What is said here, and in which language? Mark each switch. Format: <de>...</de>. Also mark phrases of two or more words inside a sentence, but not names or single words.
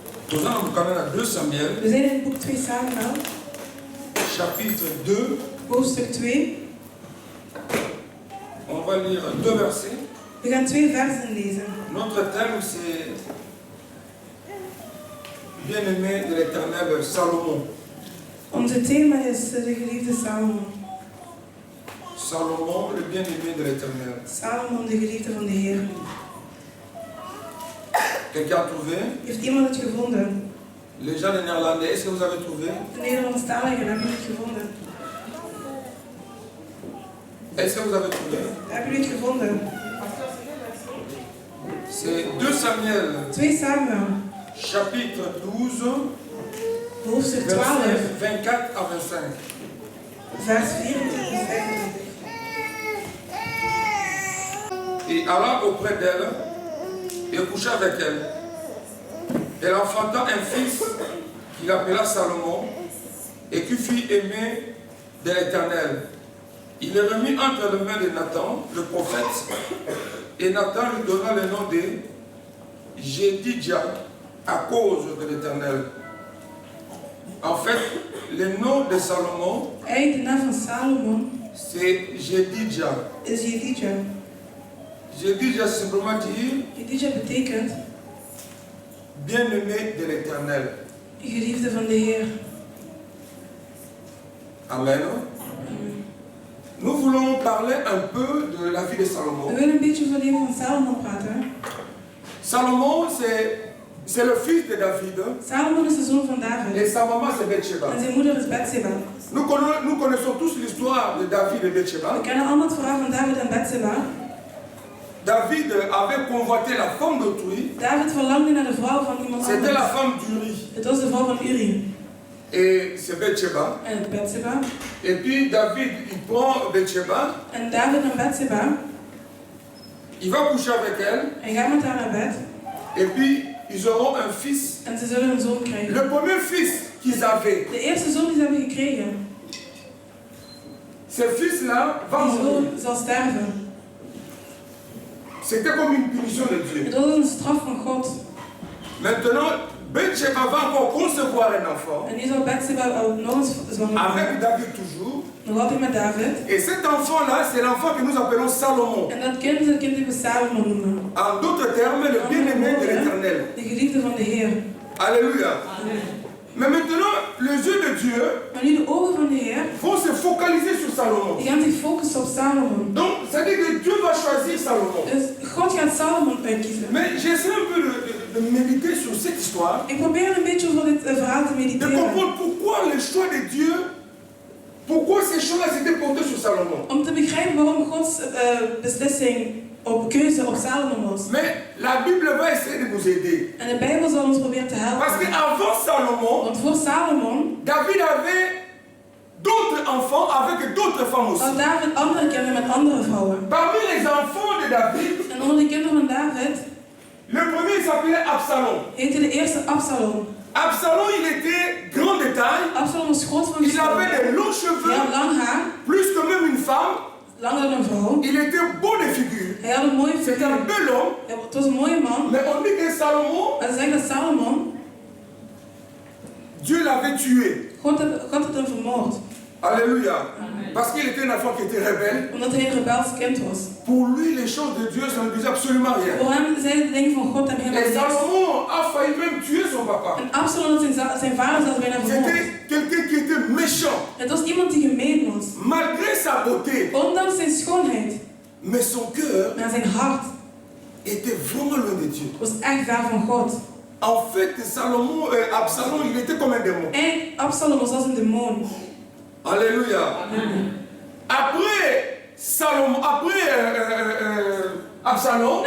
<fr>Nous allons quand même à 2 Samuel.</fr> <nl>We zijn in het boek 2 Samuel.</nl> <fr>Chapitre 2.</fr> <nl>Hoofdstuk 2.</nl> <fr>On va lire 2 versets.</fr> <nl>We gaan 2 versen lezen.</nl> <fr>Notre thème c'est bien-aimé de l'Éternel, Salomon.</fr> <nl>Onze thema is de geliefde Salomon.</nl> <fr>Salomon, le bien-aimé de l'Éternel.</fr> <nl>Salomon, de geliefde van de Heer.</nl> <fr>Quelqu'un a trouvé?</fr> <nl>Heeft iemand het gevonden?</nl> <fr>Les gens de néerlandais, est-ce que vous avez trouvé?</fr> <nl>De Nederlandstaligen hebben het gevonden.</nl> <fr>Est-ce que vous avez trouvé?</fr> <nl>Hebben jullie het gevonden?</nl> <fr>C'est 2 Samuel,</fr> <nl>2 Samuel,</nl> <fr>chapitre 12,</fr> <nl>hoofdstuk 12,</nl> <fr>versets 24 à 25.</fr> <nl>vers 24 tot 25.</nl> <fr>Et alla auprès d'elle et coucha avec elle. Elle enfanta un fils qu'il appela Salomon et qui fut aimé de l'Éternel. Il le remit entre les mains de Nathan, le prophète, et Nathan lui donna le nom de Jédidja à cause de l'Éternel. En fait, le nom de Salomon,</fr> <nl>Eigenlijk de naam van Salomon</nl> <fr>c'est Jédidja.</fr> <nl>is Jedidja.</nl> <fr>Jédidja simplement dit</fr> <nl>Jedidja betekent</nl> <fr>bien-aimé de l'Éternel.</fr> <nl>geliefde van de Heer. Amen.</nl> <fr>Nous voulons parler un peu de la vie de</fr> <nl>We</nl> <fr>Salomon.</fr> <nl>willen een beetje over het leven van Salomon praten.</nl> <fr>Salomon, c'est le fils de David</fr> <nl>Salomon is de zoon van</nl> <fr>et</fr> <nl>David.</nl> <fr>sa maman c'est Bathsheba.</fr> <nl>En zijn moeder is Bathsheba.</nl> <fr>Nous connaissons tous l'histoire de David et</fr> <nl>We</nl> <fr>Bathsheba.</fr> <nl>kennen allemaal het verhaal van David en Bathsheba.</nl> <fr>David avait convoité la femme d'autrui.</fr> <nl>David verlangde naar de vrouw van iemand</nl> <fr>C'était la</fr> <nl>anders.</nl> <fr>femme d'Uri.</fr> <nl>Het was de vrouw van Uri.</nl> <fr>Et c'est Bathsheba.</fr> <nl>En Bathsheba.</nl> <fr>Et puis David, il prend Bathsheba.</fr> <nl>En David en Bathsheba.</nl> <fr>Il va coucher avec elle.</fr> <nl>Hij gaat met haar naar bed.</nl> <fr>Et puis ils auront un fils.</fr> <nl>En ze zullen een zoon krijgen.</nl> <fr>Le premier fils qu'ils avaient.</fr> <nl>De eerste zoon die ze hebben gekregen.</nl> <fr>Ce fils-là va</fr> <nl>Die</nl> <fr>mourir.</fr> <nl>zoon zal sterven.</nl> <fr>C'était comme une punition de Dieu.</fr> <nl>Het was een straf van God.</nl> <fr>Maintenant, Bathsheba va encore concevoir un enfant.</fr> <nl>En nu zal Bathsheba ook nog eens zwanger</nl> <fr>Avec</fr> <nl>worden.</nl> <fr>David toujours.</fr> <nl>Nog altijd met David.</nl> <fr>Et cet enfant-là, c'est l'enfant que nous appelons Salomon.</fr> <nl>En dat kind is het kind die we Salomon noemen.</nl> <fr>En d'autres termes, le bien-aimé de l'Éternel.</fr> <nl>De geliefde van de Heer.</nl> <fr>Alléluia.</fr> <nl>Amen.</nl> <fr>Mais maintenant, les yeux de Dieu</fr> <nl>Maar nu de ogen van de Heer,</nl> <fr>vont se focaliser sur Salomon.</fr> <nl>die gaan zich focussen op Salomon.</nl> <fr>Donc, ça veut dire que Dieu va choisir Salomon.</fr> <nl>Dus God gaat Salomon uitkiezen.</nl> <fr>Mais j'essaie un peu de méditer sur cette histoire,</fr> <nl>Ik probeer een beetje over dit verhaal te</nl> <fr>de</fr> <nl>mediteren.</nl> <fr>comprendre pourquoi le choix de Dieu, pourquoi ces choix-là s'étaient portés sur Salomon.</fr> <nl>Om te begrijpen waarom Gods beslissing op keuze op Salomon was.</nl> <fr>Mais la Bible va essayer de nous aider.</fr> <nl>En de Bijbel zal ons proberen te</nl> <fr>Parce</fr> <nl>helpen.</nl> <fr>qu'avant Salomon,</fr> <nl>Want voor Salomon</nl> <fr>David avait d'autres enfants avec d'autres femmes aussi.</fr> <nl>had David andere kinderen met andere vrouwen.</nl> <fr>Parmi les enfants de David,</fr> <nl>En onder de kinderen van David</nl> <fr>le premier s'appelait Absalom.</fr> <nl>heette de eerste Absalom.</nl> <fr>Absalom, il était grand de taille.</fr> <nl>Absalom was groot van</nl> <fr>Il avait</fr> <nl>gestalte.</nl> <fr>des longs</fr> <nl>Hij</nl> <fr>cheveux,</fr> <nl>had lang haar,</nl> <fr>plus que même une femme.</fr> <nl>langer dan een vrouw.</nl> <fr>Il était beau de figure.</fr> <nl>Hij had een mooie</nl> <fr>C'était un</fr> <nl>figuur.</nl> <fr>bel homme.</fr> <nl>Het was een mooie man.</nl> <fr>Mais on dit que Salomon,</fr> <nl>En ze zeggen dat Salomon,</nl> <fr>Dieu l'avait tué.</fr> <nl>God had hem vermoord.</nl> <fr>Alléluia.</fr> <nl>Amen.</nl> <fr>Parce qu'il était un enfant qui était rebelle.</fr> <nl>Omdat hij een rebels kind was.</nl> <fr>Pour lui, les choses de Dieu, ça ne disait absolument rien.</fr> <nl>Voor hem zeiden de dingen van God hem helemaal</nl> <fr>Et</fr> <nl>niks.</nl> <fr>Salomon a failli même tuer son papa.</fr> <nl>En Absalom had zijn vader zelfs bijna vermoord.</nl> <fr>C'était quelqu'un qui était méchant,</fr> <nl>Het was iemand die gemeen was.</nl> <fr>malgré sa beauté.</fr> <nl>Ondanks zijn schoonheid.</nl> <fr>Mais son cœur</fr> <nl>Maar zijn hart</nl> <fr>était vraiment loin de Dieu.</fr> <nl>was echt ver van God.</nl> <fr>En fait, Absalom, il était comme un démon.</fr> <nl>En Absalom was als een demon.</nl> <fr>Alléluia.</fr> <nl>Amen.</nl> <fr>Après Absalom,</fr>